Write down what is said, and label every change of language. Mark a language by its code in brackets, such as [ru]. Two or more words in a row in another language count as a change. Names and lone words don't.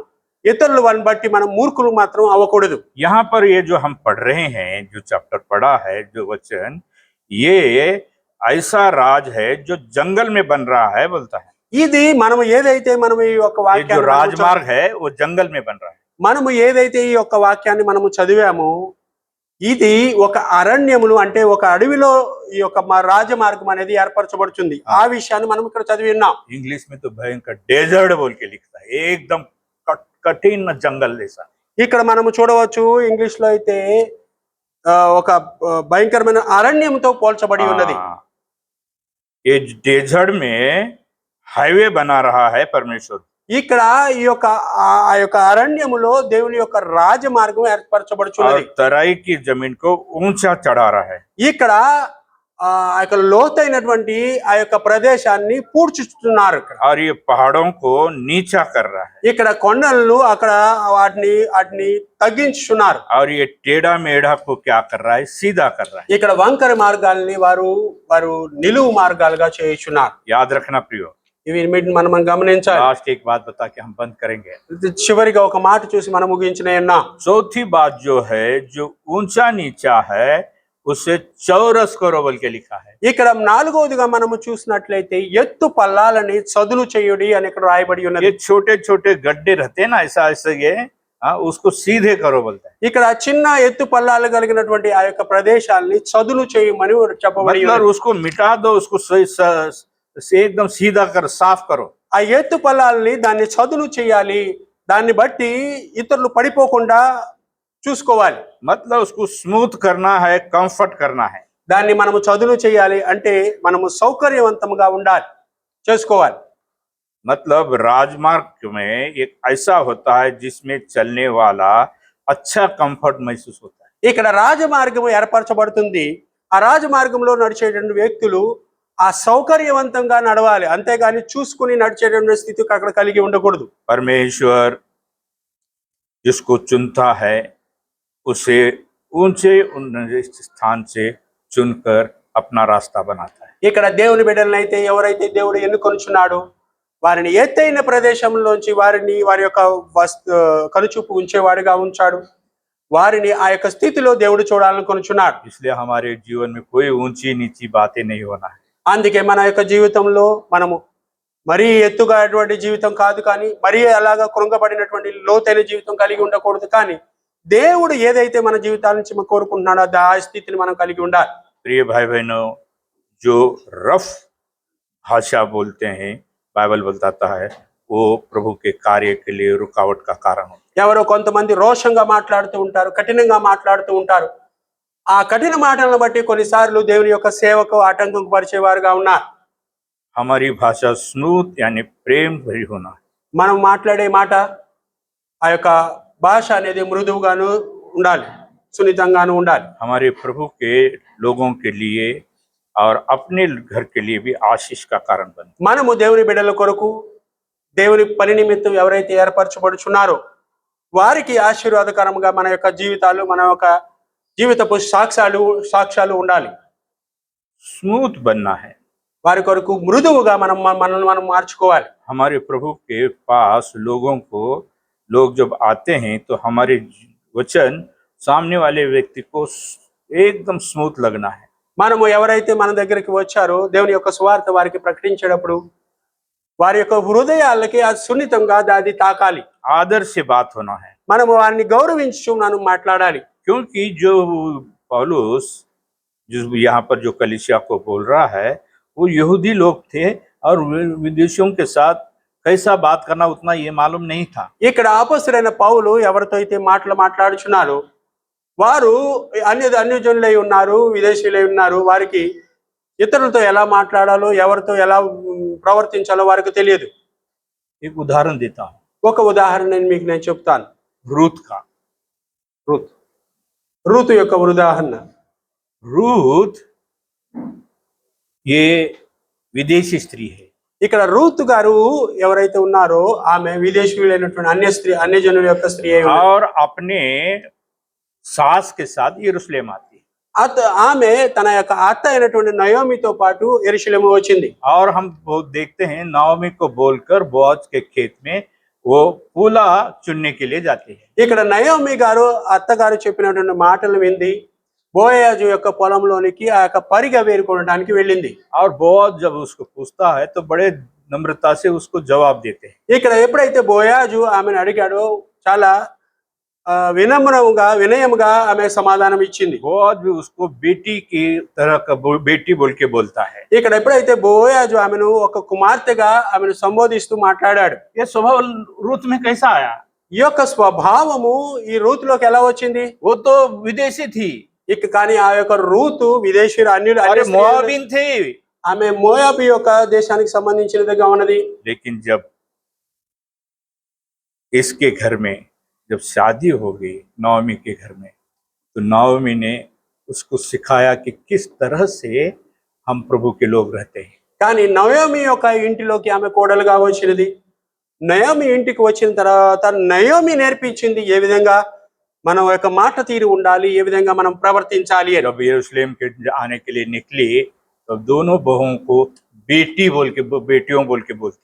[te] ఇతరుల వారిని బట్టి మనం మూర్ఖులు మాత్రం అవ్వకూడదు. [hi] यहाँ पर ये जो हम पढ़ रहे हैं, जो चैप्टर पढ़ा है, जो वचन, ये ऐसा राज है जो जंगल में बन रहा है बोलता है। [te] ఇది మనము ఏదైతే మనము ఈ యొక్క [hi] ये जो [te] వాక్యాన్ని [hi] राजमार्ग है वो जंगल में बन रहा है। [te] మనము ఏదైతే ఈ యొక్క వాక్యాన్ని మనము చదివామో ఇది ఒక అరణ్యములు అంటే ఒక అడవిలో ఈ యొక్క రాజమార్గం అనేది ఏర్పరచబడుతుంది. ఆ విషయాన్ని మనం ఇక్కడ చదివి ఉన్నాం. [hi] इंग्लिश में तो भयंकर डेजर्ट बोल के लिखता है, एकदम कठिन जंगल जैसा। [te] ఇక్కడ మనము చూడవచ్చు ఇంగ్లీష్ లో అయితే ఒక భయంకరమైన అరణ్యంతో పోల్చబడి ఉన్నది. [hi] ये डेजर्ट में हाईवे बना रहा है परमेश्वर। [te] ఇక్కడ ఈ యొక్క ఆ యొక్క అరణ్యములో దేవుని యొక్క రాజమార్గం [hi] और [te] ఏర్పరచబడుచున్నది. [hi] तराई की जमीन को ऊंचा चढ़ा रहा है। [te] ఇక్కడ ఆ యొక్క లోతైనటువంటి ఆ యొక్క ప్రదేశాన్ని పూడ్చుతున్నారు. ఇక్కడ [hi] और ये पहाड़ों को नीचा कर रहा है। [te] ఇక్కడ కొండలను అక్కడ వాటిని వాటిని తగ్గించుతున్నారు. [hi] और ये टेढ़ा मेढ़ा को क्या कर रहा है, सीधा कर रहा है। [te] ఇక్కడ వంకర మార్గాల్ని వారు నిలువు మార్గాలుగా చేయుచున్నారు. [hi] याद रखना प्रियो। [te] ఇవి మనం గమనించాలి. [hi] लास्ट एक बात बता के हम बंद करेंगे। [te] చివరిగా ఒక మాట చూసి మనం ముగించిన ఉన్నాం. [hi] चौथी बात जो है, जो ऊंचा नीचा है उसे चौरस करो बोल के लिखा है। [te] ఇక్కడ నాలుగవదిగా మనము చూసినట్లయితే ఎత్తు పల్లాలని చదును చేయుడి అని ఇక్కడ రాయబడి ఉన్నది. [hi] ये छोटे छोटे गड्ढे रहते हैं ना, ऐसा ऐसा ये उसको सीधे करो बोलता है। [te] ఇక్కడ చిన్న ఎత్తు పల్లాలు కలిగినటువంటి ఆ యొక్క ప్రదేశాలని చదును చేయమని చెప్పబడి [hi] मतलब उसको मिटा दो, उसको एकदम सीधा कर, साफ करो। [te] ఆ ఎత్తు పల్లాలని దాన్ని చదును చేయాలి. దాన్ని బట్టి ఇతరులు పడిపోకుండా చూసుకోవాలి. [hi] मतलब उसको स्मूथ करना है, कंफर्ट करना है। [te] దాన్ని మనము చదును చేయాలి అంటే మనము సౌకర్యవంతంగా ఉండాలి, చేసుకోవాలి. [hi] मतलब राजमार्ग में एक ऐसा होता है जिसमें चलने वाला अच्छा कंफर्ट महसूस होता है। [te] ఇక్కడ రాజమార్గం ఏర్పరచబడుతుంది. ఆ రాజమార్గంలో నడిచేటువంటి వ్యక్తులు ఆ సౌకర్యవంతంగా నడవాలి, అంతేగాని చూసుకుని నడిచేటువంటి స్థితి అక్కడ కలిగి ఉండకూడదు. [hi] परमेश्वर जिसको चुनता है उसे ऊंचे स्थान से चुनकर अपना रास्ता बनाता है। [te] ఇక్కడ దేవుని బిడ్డలనైతే ఎవరైతే దేవుడు ఎన్నుకొనుచున్నాడో వారిని ఎత్తైన ప్రదేశంలోంచి వారి యొక్క కనుచూపు ఉంచేవాడిగా ఉంచాడు. వారిని ఆ యొక్క స్థితిలో దేవుడు చూడాలనుకొనుచున్నాడు. [hi] इसलिए हमारे जीवन में कोई ऊंची नीची बातें नहीं होना है। [te] అందుకే మన యొక్క జీవితంలో మనము మరీ ఎత్తుగా అటువంటి జీవితం కాదు, కానీ మరీ అలాగా కృంగబడినటువంటి లోతైన జీవితం కలిగి ఉండకూడదు. కానీ దేవుడు ఏదైతే మన జీవితాల నుంచి కోరుకుంటున్నాడో ఆ స్థితిని మనం కలిగి ఉండాలి. [hi] प्रिय भाई बहनों, जो रफ भाषा बोलते हैं, बाइबल बताता है वो प्रभु के कार्य के लिए रुकावट का कारण होता है। [te] ఎవరో కొంతమంది రోషంగా మాట్లాడుతూ ఉంటారు, కఠినంగా మాట్లాడుతూ ఉంటారు. ఆ కఠిన మాటలను బట్టి కొన్నిసార్లు దేవుని యొక్క సేవకు ఆటంకం పరిచేవారుగా ఉన్నారు. [hi] हमारी भाषा स्मूथ यानी प्रेम भरी होना है। [te] మనం మాట్లాడే మాట ఆ యొక్క భాష అనేది మృదువుగాను ఉండాలి, సున్నితంగాను ఉండాలి. [hi] हमारे प्रभु के लोगों के लिए और अपने घर के लिए भी आशीष का कारण बने। [te] మనము దేవుని బిడ్డల కొరకు దేవుని పని నిమిత్తం ఎవరైతే ఏర్పరచబడుచున్నారో వారికి ఆశీర్వాదకరంగా మన యొక్క జీవితాలు, మన యొక్క జీవితపు సాక్ష్యాలు ఉండాలి. [hi] स्मूथ बनना है। [te] వారి కొరకు మృదువుగా మనం మార్చుకోవాలి. [hi] हमारे प्रभु के पास लोग जब आते हैं तो हमारे वचन सामने वाले व्यक्ति को एकदम स्मूथ लगना है। [te] మనము ఎవరైతే మన దగ్గరికి వచ్చారో దేవుని యొక్క సువార్త వారికి ప్రకటించేటప్పుడు వారి యొక్క హృదయాలకి అది సున్నితంగా అది తాకాలి. [hi] आदर से बात होना है, [te] మనము వారిని గౌరవించు మనం మాట్లాడాలి. [hi] क्योंकि जो पौलुस जिस यहाँ पर जो कलीसिया को बोल रहा है वो यहूदी लोग थे और विदेशियों के साथ कैसा बात करना उतना ये मालूम नहीं था। [te] ఇక్కడ అపొస్తలుడైన పౌలు ఎవరితో అయితే మాట్లాడుచున్నారో వారు అన్యజనులై ఉన్నారు, విదేశీయులై ఉన్నారు. వారికి ఇతరులతో ఎలా మాట్లాడాలో, ఎవరితో ఎలా ప్రవర్తించాలో వారికి తెలియదు. [hi] एक उदाहरण देता हूँ, [te] ఒక ఉదాహరణ నేను చెప్తాను. [hi] रूत का। [te] రూతు యొక్క ఉదాహరణ. [hi] रूत ये विदेशी स्त्री है। [te] ఇక్కడ రూతు గారు ఎవరైతే ఉన్నారో ఆమె విదేశీయులైనటువంటి అన్యజనుల యొక్క స్త్రీ అయి ఉంది. [hi] और अपने सास के साथ यरूशलेम आती है। [te] ఆమె తన యొక్క అత్త అయినటువంటి నయోమితో పాటు యెరూషలేము వచ్చింది. [hi] और हम देखते हैं नाओमी को बोलकर बोअज के खेत में वो पूला चुनने के लिए जाते हैं। [te] ఇక్కడ నయోమి గారు అత్తగారు చెప్పినటువంటి మాటలు వింది బోయాజు యొక్క పొలంలోనికి ఆ యొక్క పరిగ వేరుకోవడానికి వెళ్ళింది. [hi] और बोअज जब उसको पूछता है तो बड़े नम्रता से उसको जवाब देते हैं। [te] ఇక్కడ ఎప్పుడైతే బోయాజు ఆమెను అడిగాడో చాలా వినయముగా ఆమె సమాధానం ఇచ్చింది. [hi] बोअज भी उसको बेटी की तरह का बेटी बोल के बोलता है। [te] ఇక్కడ ఎప్పుడైతే బోయాజు ఆమెను ఒక కుమార్తెగా ఆమెను సంబోధిస్తూ మాట్లాడాడు. [hi] ये स्वभाव रूत में कैसा आया? [te] ఈ యొక్క స్వభావము ఈ రూతులోకి ఎలా వచ్చింది? [hi] वो तो विदेशी थी, [te] కానీ ఆ యొక్క రూతు విదేశీయులు [hi] अरे मोआबिन थे। [te] ఆమె మోయాబు యొక్క దేశానికి సంబంధించినదిగా ఉన్నది. [hi] लेकिन जब इसके घर में जब शादी हो गई नवमी के घर में, तो नवमी ने उसको सिखाया कि किस तरह से हम प्रभु के लोग रहते हैं। [te] కానీ నయోమి యొక్క ఇంటిలోకి ఆమె కోడలుగా వచ్చినది. నయోమి ఇంటికి వచ్చిన తర్వాత నయోమి నేర్పించింది ఏ విధంగా మనం యొక్క మాట తీరు ఉండాలి, ఏ విధంగా మనం ప్రవర్తించాలి అని. [hi] जब यरूशलेम के आने के लिए निकली तो दोनों बहुओं को बेटी बोल के बेटियों बोल के बोलती।